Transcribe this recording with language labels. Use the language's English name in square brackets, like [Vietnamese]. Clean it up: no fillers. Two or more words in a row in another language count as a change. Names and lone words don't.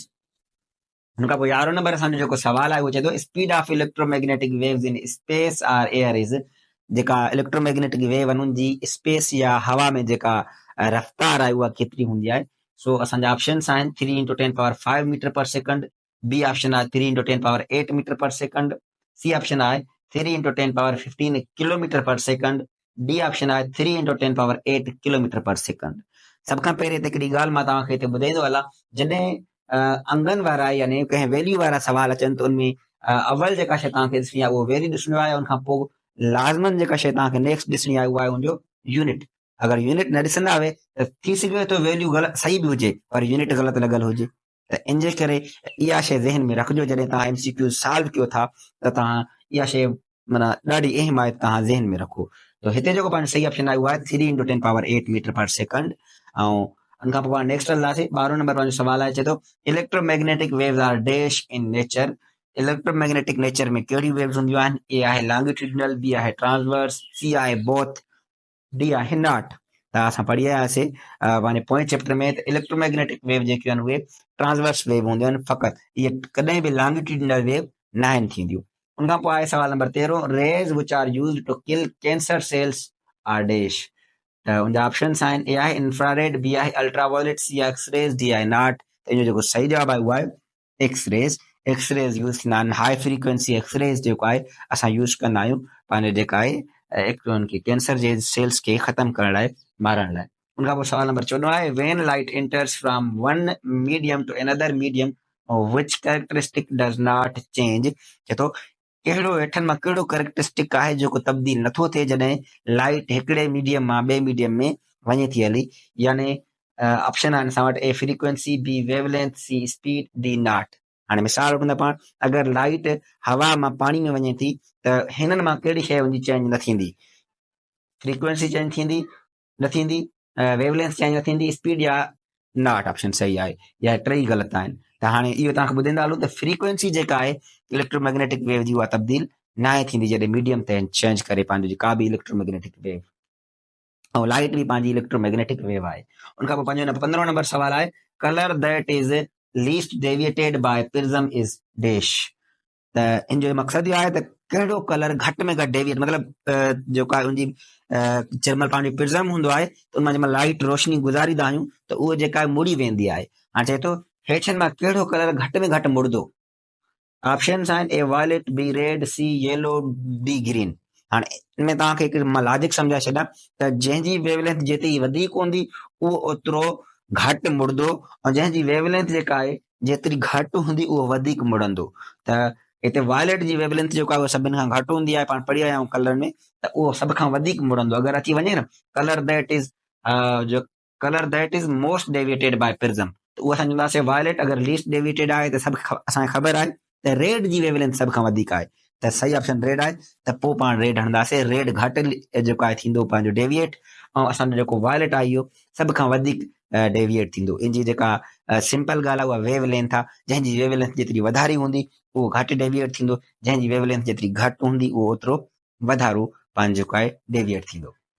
[Sindhi] हुन खां पोइ 11 नंबर असांजो जेको सवाल आहे उहो चए थो [English] speed of electromagnetic waves in space or air is, [Sindhi] जेका इलेक्ट्रोमैग्नेटिक वेव आहिनि उनजी स्पेस या हवा में जेका रफ़्तार आहे उहा केतिरी हूंदी आहे। सो असांजा ऑप्शन्स आहिनि 3 × 10⁵ [English] meter per second, B option [Sindhi] आहे 3 × 10⁸ [English] meter per second, C option [Sindhi] आहे 3 × 10⁻15 [English] kilometer per second, D option [Sindhi] आहे 3 × 10⁸ [English] kilometer per second. [Sindhi] सभ खां पहिरीं त हिकिड़ी ॻाल्हि मां तव्हांखे हिते ॿुधाईंदो हलां, जॾहिं अंगनि वारा यानी कंहिं वैल्यू वारा सवाल अचनि त उनमें अवल जेका शइ तव्हांखे ॾिसणी आहे उहो वैल्यू ॾिसणो आहे, उनखां पोइ लाज़मन जेका शइ तव्हांखे नेक्स्ट ॾिसणी आहे उहा आहे उनजो यूनिट। अगरि यूनिट न ॾिसंदा हुए त थी सघे थो वैल्यू ग़लति सही बि हुजे पर यूनिट ग़लति लॻल हुजे। त इन जे करे इहा शइ ज़हन में रखिजो जॾहिं तव्हां [English] MCQ solve [Sindhi] कयो था त तव्हां इहा शइ माना ॾाढी अहम आहे, तव्हां ज़हन में रखो। त हिते जेको पंहिंजो सही ऑप्शन आहे उहा आहे 3 × 10⁸ [English] meter per second. [Sindhi] ऐं उनखां पोइ पाण नेक्स्ट हलंदासीं। 12 नंबर पंहिंजो सवाल आहे, चए थो [English] electromagnetic waves are dash in nature. electromagnetic nature [Sindhi] में कहिड़ी वेव्स हूंदियूं आहिनि? ए आहे लॉन्गिट्यूडिनल, बी आहे ट्रांसवर्स, सी आहे बोथ, डी आहे नॉट। त असां पढ़ी आयासीं पंहिंजे पोएं चैप्टर में त [English] electromagnetic wave [Sindhi] जेके आहिनि उहे [English] transverse wave [Sindhi] हूंदियूं आहिनि फ़क़ति, इहे कॾहिं बि [English] longitudinal wave [Sindhi] न आहिनि थींदियूं। उनखां पोइ आहे सवाल नंबर 13, [English] rays which are used to kill cancer cells are dash. [Sindhi] त उनजा ऑप्शंस आहिनि, ए आहे इंफ्रारेड, बी आहे अल्ट्रावायलेट, सी आहे एक्सरेज, डी आहे नॉट। त इनजो जेको सही जवाबु आहे उहो आहे एक्सरेज। एक्सरेज यूज़ थींदा आहिनि, [English] high frequency X-rays [Sindhi] जेको आहे असां यूज़ कंदा आहियूं पंहिंजे जेका आहे उनखे कैंसर जे सेल्स खे ख़तमु करण लाइ, मारण लाइ। उनखां पोइ सवाल नंबर 14 आहे, [English] When light enters from one medium to another medium which characteristic does not change. [Sindhi] चए थो कहिड़ो हेठनि मां कहिड़ो कैरेक्टरिस्टिक आहे जेको तब्दील नथो थिए जॾहिं लाइट हिकिड़े मीडियम मां ॿिए मीडियम में वञे थी हली। यानी ऑप्शन आहिनि असां वटि, [English] A frequency, B wavelength, C speed, D not. [Sindhi] हाणे मिसाल वठूं था पाण, अगरि लाइट हवा मां पाणी में वञे थी त हिननि मां कहिड़ी शइ हुनजी चेंज न थींदी? [English] frequency change [Sindhi] थींदी न थींदी, [English] wavelength change [Sindhi] न थींदी, स्पीड या नॉट। ऑप्शन सही आहे, या टई ग़लति आहिनि। त हाणे इहो तव्हांखे ॿुधाईंदा हलूं त फ्रीक्वेंसी जेका आहे [English] electromagnetic wave [Sindhi] जी उहा तब्दील न आहे थींदी जॾहिं मीडियम ते चेंज करे पंहिंजो का बि [English] electromagnetic wave. [Sindhi] ऐं लाइट बि पंहिंजी [English] electromagnetic wave [Sindhi] आहे। उनखां पोइ पंहिंजो 15 नंबर सवाल आहे, [English] Colour that is least deviated by prism is dash. [Sindhi] त इन जो मक़सदु इहो आहे त कहिड़ो कलर घटि में घटि डेविएट, मतिलबु जेको आहे उनजी जंहिंमहिल पंहिंजो प्रिज्म हूंदो आहे त उन मां जंहिंमहिल लाइट रोशनी गुज़ारींदा आहियूं त उहो जेका आहे मुड़ी वेंदी आहे। हाणे चए थो हेठनि मां कहिड़ो कलर घटि में घटि मुड़ंदो? ऑप्शंस आहिनि, [English] A violet, B red, C yellow, D green. [Sindhi] हाणे इनमें तव्हांखे हिकु मां लॉजिक सम्झाए छॾियां त जंहिंजी वेवलेंथ जेतिरी वधीक हूंदी उहो ओतिरो घटि मुड़ंदो, ऐं जंहिंजी वेवलेंथ जेका आहे जेतिरी घटि हूंदी उहो वधीक मुड़ंदो। त हिते वायलेट जी वेवलेंथ जेको आहे उहो सभिनि खां घटि हूंदी आहे, पाण पढ़ी आया आहियूं कलर में, त उहो सभ खां वधीक मुड़ंदो। अगरि अची वञे न [English] colour that is most deviated by prism, [Sindhi] त उहो असां चवंदासीं वायलेट। अगरि लीस्ट डेविएटेड आहे त सभु असांखे ख़बर आहे त रेड जी वेवलेंथ सभ खां वधीक आहे, त सही ऑप्शन रेड आहे। त पोइ पाण रेड हणंदासीं, रेड घटि जेको आहे थींदो पंहिंजो डेविएट, ऐं असांजो जेको वायलेट आहे इहो सभ खां वधीक डेविएट थींदो। इन जी जेका सिंपल ॻाल्हि आहे उहा वेवलेंथ आहे, जंहिंजी वेवलेंथ जेतिरी वधारी हूंदी उहो घटि डेविएट थींदो, जंहिंजी वेवलेंथ जेतिरी घटि हूंदी उहो ओतिरो वधारो पंहिंजो जेको आहे डेविएट थींदो।